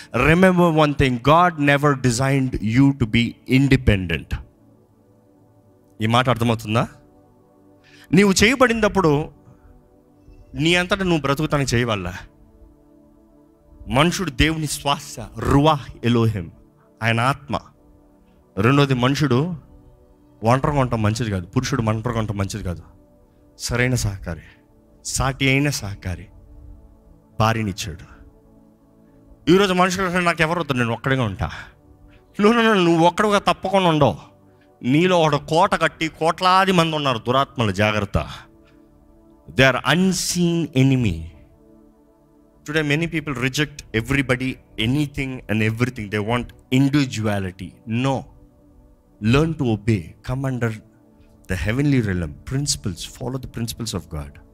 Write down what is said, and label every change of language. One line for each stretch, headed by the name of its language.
English: Remember one thing, God never designed you to be independent.
Telugu: ఈ మాట అర్థమవుతుందా? నీవు చేయబడినప్పుడు నీ అంతటా నువ్వు బ్రతుకుతానికి చేయవల్ల. మనుషుడు దేవుని శ్వాస, రువాహ్ ఎలోహిం, ఆయన ఆత్మ. రెండోది, మనుషుడు ఒంటరిగా ఉండటం మంచిది కాదు. పురుషుడు ఒంటరిగా ఉండటం మంచిది కాదు. సరైన సహకారి, సాటి అయిన సహకారి భార్యనిచ్చాడు. ఈరోజు మనుషులు నాకు ఎవరు వద్దు, నేను ఒక్కడిగా ఉంటా. నువ్వు ఒక్కడుగా తప్పకుండా ఉండవు. నీలో ఒక కోట కట్టి కోట్లాది మంది ఉన్నారు దురాత్మలు. జాగ్రత్త.
English: They are unseen enemy. Today many people reject everybody, anything and everything. They want individuality. No. Learn to obey. Come under the heavenly realm. Principles. Follow the principles of God.